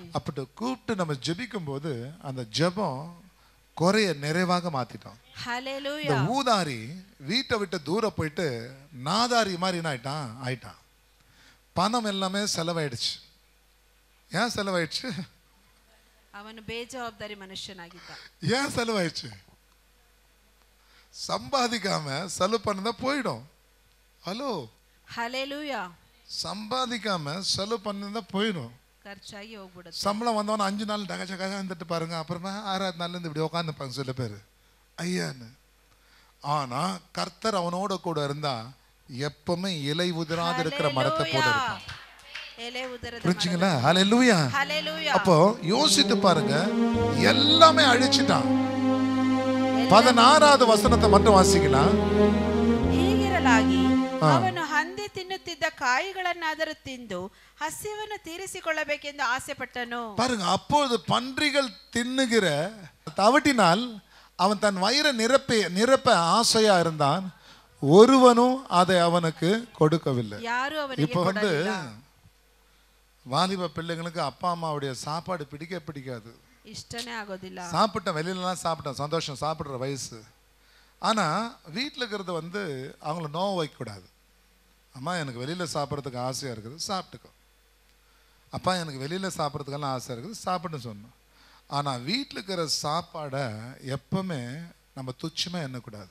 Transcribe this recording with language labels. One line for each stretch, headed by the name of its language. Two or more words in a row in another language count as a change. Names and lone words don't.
Tamil: அப்படி கூப்பிட்டு நம்ம ஜெபிக்கும் போது அந்த ஜெபம் குறைய நிறைவாக மாத்திட்டோம். ஹல்லேலூயா. இந்த ஊதாரி வீட்டை விட்டு தூரம் போயிட்டு நாதாரி மாதிரி என்ன ஆயிட்டான். பணம் எல்லாமே செலவாயிடுச்சு. ஏன் செலவாயிடுச்சு?
Kannada: ಅವನು ಬೇಜವಾಬ್ದಾರಿ ಮನುಷ್ಯನಾಗಿದ್ದ.
Tamil: ஏன் செலவாயிடுச்சு? சம்பாதிக்காம செலவு பண்ணதா போயிடும். ஹலோ, ஹல்லேலூயா. சம்பாதிக்காம செலவு பண்ணதா போயிடும்.
Kannada: ಖರ್ಚಾಗಿ ಹೋಗ್ಬಿಡುತ್ತೆ.
Tamil: சம்பளம் வந்தவன 5 நாள் டகச்சக்காக இருந்துட்டு பாருங்க. அப்புறமா 6வது நாள்ல இருந்து இப்படி உட்காந்துப்பாங்க சில பேர் ஐயான்னு. ஆனா கர்த்தர் அவனோட கூட இருந்தா எப்பவுமே இலை உதிராது இருக்கிற மரத்தை போல இருப்பான்.
Kannada: ಎಲೆ ಉದರದ
Tamil: புரிஞ்சுங்களா? ஹல்லேலூயா. ஹல்லேலூயா. அப்போ யோசித்து பாருங்க, எல்லாமே அழிச்சிட்டான். 16வது வசனத்தை மட்டும் வாசிக்கலாம்.
Kannada: ಹೀಗಿರಲಾಗಿ ಅವನು ಹಂದಿ ತಿನ್ನುತ್ತಿದ್ದ ಕಾಯಿಗಳನ್ನಾದರೂ ತಿಂದು ಹಸಿವನ್ನು ತೀರಿಸಿಕೊಳ್ಳಬೇಕೆಂದು ಆಸೆ ಪಟ್ಟನು.
Tamil: பாருங்க, அப்பொழுது பன்றிகள் தின்னுகிற தவிட்டினால் அவன் தன் வயிறை நிரப்ப ஆசையா இருந்தான். ஒருவனும் அதை அவனுக்கு கொடுக்கவில்லை.
Kannada: ಯಾರು ಅವನಿಗೆ
Tamil: இப்போ வந்து
Kannada: ಕೊಡಲಿಲ್ಲ.
Tamil: வாலிப பிள்ளைங்களுக்கு அப்பா அம்மாவுடைய சாப்பாடு பிடிக்காது.
Kannada: ಇಷ್ಟನೇ ಆಗೋದಿಲ್ಲ.
Tamil: சாப்பிட்டேன், வெளியிலலாம் சாப்பிட்டேன், சந்தோஷம், சாப்பிட்ற வயசு. ஆனால் வீட்டில் இருக்கிறது வந்து அவங்கள நோவு வைக்கக்கூடாது. அம்மா எனக்கு வெளியில் சாப்பிட்றதுக்கு ஆசையாக இருக்குது, சாப்பிட்டுக்கோ. அப்பா எனக்கு வெளியில் சாப்பிட்றதுக்கெல்லாம் ஆசையாக இருக்குது, சாப்பிட்டுன்னு சொன்னோம். ஆனால் வீட்டில் இருக்கிற சாப்பாடை எப்பவுமே நம்ம துச்சமாக எண்ணக்கூடாது.